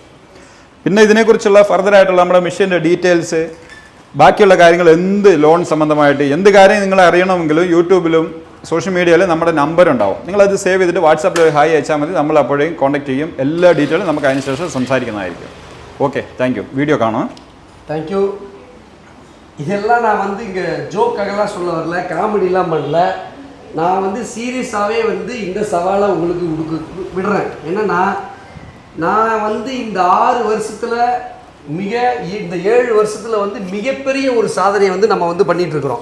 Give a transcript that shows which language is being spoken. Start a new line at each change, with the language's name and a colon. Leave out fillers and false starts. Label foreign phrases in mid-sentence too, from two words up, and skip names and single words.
Malayalam: പിന്നെ ഇതിനെക്കുറിച്ചുള്ള ഫർദറായിട്ടുള്ള നമ്മുടെ
English: machine details,
Malayalam: ബാക്കിയുള്ള കാര്യങ്ങൾ, എന്ത് ലോൺ സംബന്ധമായിട്ട് എന്ത് കാര്യം നിങ്ങൾ അറിയണമെങ്കിലും യൂട്യൂബിലും
English: social media
Malayalam: നമ്മുടെ നമ്പർ ഉണ്ടാവും. നിങ്ങളത് സേവ് ചെയ്തിട്ട് വാട്സാപ്പിൽ ഹായ് അയച്ചാൽ മതി. നമ്മൾ അപ്പോഴേക്കും കോൺടാക്ട് ചെയ്യും. എല്ലാ ഡീറ്റെയിലും നമുക്ക് അതിന് ശേഷം സംസാരിക്കുന്നതായിരിക്കും.
English: okay thank you.
Tamil: வீடியோ காணும். தேங்க்யூ. இதெல்லாம் நான் வந்து இங்கே ஜோக்காகலாம் சொல்ல வரல, காமெடிலாம் பண்ணல. நான் வந்து சீரியஸாகவே வந்து இந்த சவாலை உங்களுக்கு விடுறேன். என்னென்னா நான் வந்து இந்த 6 வருஷத்தில் இந்த 7 வருஷத்தில் வந்து மிகப்பெரிய ஒரு சாதனையை வந்து நம்ம வந்து பண்ணிகிட்ருக்குறோம்.